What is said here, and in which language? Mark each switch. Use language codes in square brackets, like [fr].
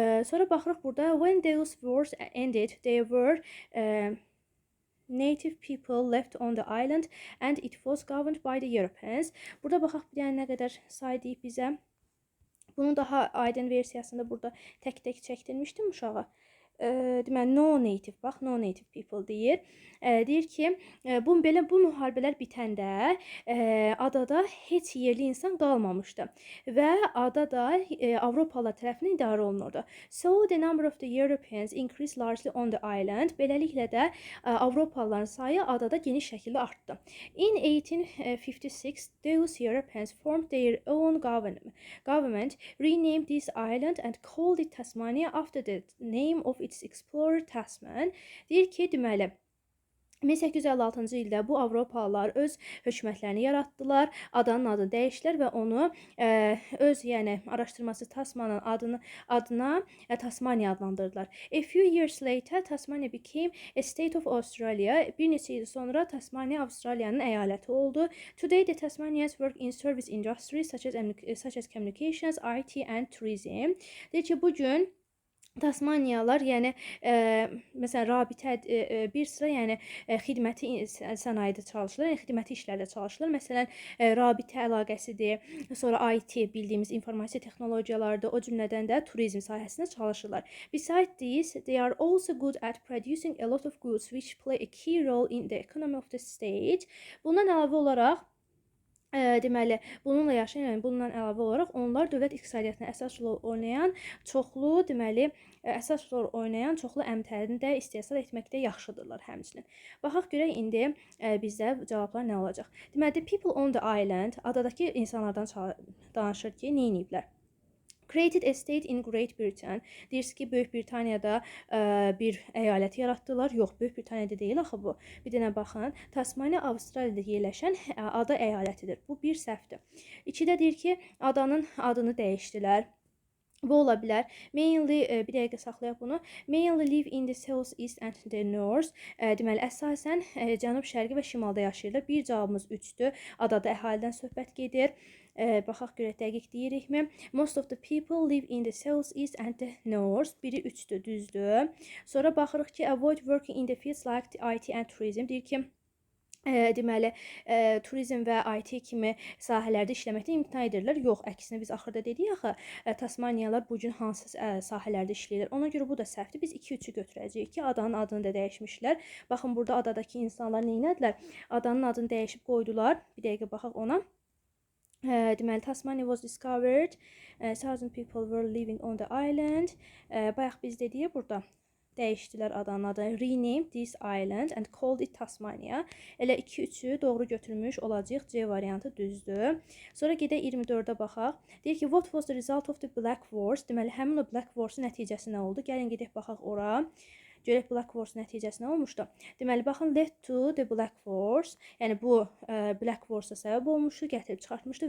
[az] Sonra baxırıq burada, [en] when those wars ended, there were native people left on the island and it was governed by the Europeans. [az] Burada baxaq bir dənə nə qədər say deyib bizə. Bunun daha aydın versiyasında burada tək-tək çəkdirmişdim uşağa. Deməli, [en] no native, [az] bax, [en] no native people [az] deyir. Deyir ki, bu müharibələr bitəndə adada heç yerli insan qalmamışdı və adada Avropalılar tərəfindən idarə olunurdu. [en] So the number of the Europeans increased largely on the island. [az] Beləliklə də Avropalıların sayı adada geniş şəkildə artdı. [en] In 1856, those Europeans formed their own government, renamed this island and called it Tasmania after the name of its explorer Tasman. [az] Deyir ki, deməli 1856-cı ildə bu Avropalılar öz hökumətlərini yaratdılar, adanın adını dəyişdilər və onu öz, yəni araşdırması Tasmanın adına Tasmania adlandırdılar. [en] A few years later, Tasmania became a state of Australia. [az] Bir neçə il sonra Tasmania Avstraliyanın əyaləti oldu. [en] Today, the Tasmanians work in service industries such as communications, IT and tourism. [az] Deyir ki, bugün Tasmaniyalılar, yəni məsələn rabitə bir sıra, yəni xidməti sənayedə çalışırlar, yəni xidməti işlərdə çalışırlar. Məsələn, rabitə əlaqəsidir, sonra IT bildiyimiz informasiya texnologiyalarıdır, o cümlədən də turizm sahəsində çalışırlar. [en] Besides this, they are also good at producing a lot of goods which play a key role in the economy of the state. [az] Bundan əlavə olaraq deməli, bununla yaşayan, yəni bundan əlavə olaraq onlar dövlət iqtisadiyyatına əsas rol oynayan çoxlu, deməli, çoxlu əmtərini də istehsal etməkdə yaxşıdırlar həmçinin. Baxaq görək indi bizdə cavablar nə olacaq. Deməli, [en] people on the island, [az] adadakı insanlardan danışır ki, nə ediblər? [en] Created a state in Great Britain. [az] Deyirsiniz ki, Böyük Britaniyada bir əyalət yaratdılar. Yox, Böyük Britaniyada deyil axı bu. Bir dənə baxın, Tasmaniya Avstraliyada yerləşən ada əyalətidir. Bu bir səhvdir. İkidə deyir ki, adanın adını dəyişdilər. Bu ola bilər. Mainly, bir dəqiqə saxlayaq bunu. [en] Mainly live in the south east and the north. [az] Deməli, əsasən cənub, şərqi və şimalda yaşayırlar. Bir cavabımız 3-dür. Adada əhalidən söhbət gedir. Baxaq görək dəqiq deyirikmi? [en] Most of the people live in the south east and the north. [az] Biri 3-dür, düzdür. Sonra baxırıq ki, [en] avoid working in the fields like IT and tourism. [az] Deyir ki, deməli, turizm və IT kimi sahələrdə işləməkdən imtina edirlər. Yox, əksinə biz axırda dedik axı, Tasmaniyalılar bu gün hansı sahələrdə işləyirlər. Ona görə bu da səhvdir. Biz 2-3-ü götürəcəyik ki, adanın adını da dəyişmişlər. Baxın, burada adadakı insanlar nə etdilər? Adanın adını dəyişib qoydular. Bir dəqiqə baxaq ona. [en] Deməli, Tasmania was discovered. 1000 people were living on the island. [az] Bayaq biz dedik burada. Dəyişdilər adanın adını. [en] Renamed this island and called it Tasmania. [az] Elə 2-3-ü doğru götürmüş olacaq. C variantı düzdür. Sonra gedək 24-ə baxaq. Deyir ki, [en] what was the result of the Black Wars? [az] Deməli, həmin o Black Wars-un nəticəsi nə oldu? Gəlin gedək baxaq ora. Görək Black Wars nəticəsi nə olmuşdu? Deməli, baxın, [en] led to the Black Wars. [az] Yəni, bu Black Wars-a səbəb olmuşdu, gətirib çıxartmışdı.